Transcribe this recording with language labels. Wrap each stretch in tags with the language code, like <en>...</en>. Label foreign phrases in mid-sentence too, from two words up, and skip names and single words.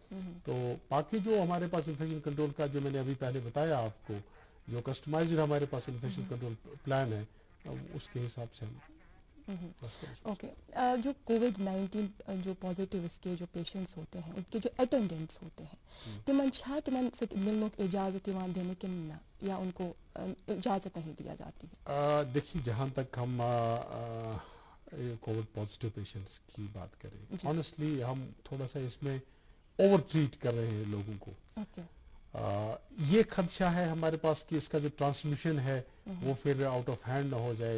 <ur>تو باقی جو ہمارے پاس</ur> <en>infection control</en> <ur>کا جو میں نے ابھی پہلے بتایا آپ کو، جو کسٹمائزڈ ہمارے پاس</ur> <en>infection control plan</en> <ur>ہے، اس کے حساب سے ہم اوکے. جو کووڈ-19 جو پازیٹیو اس کے جو پیشنٹس ہوتے ہیں، ان کے جو اٹینڈنٹس ہوتے ہیں،</ur> <ks>تمن سۭتۍ ملنُک اجازت یوان دینہٕ کِنہٕ نہ،</ks> <ur>یا ان کو اجازت نہیں دیا جاتی ہے؟ دیکھیے، جہاں تک ہم</ur> <en>covid positive patients</en> <ur>کی بات کریں، آنیسٹلی ہم تھوڑا سا اس میں</ur> <en>over treat</en> <ur>کر رہے ہیں لوگوں کو. یہ خدشہ ہے ہمارے پاس کہ اس کا جو ٹرانسمیشن ہے وہ پھر</ur> <en>out of hand</en> <ur>نہ ہو جائے.</ur>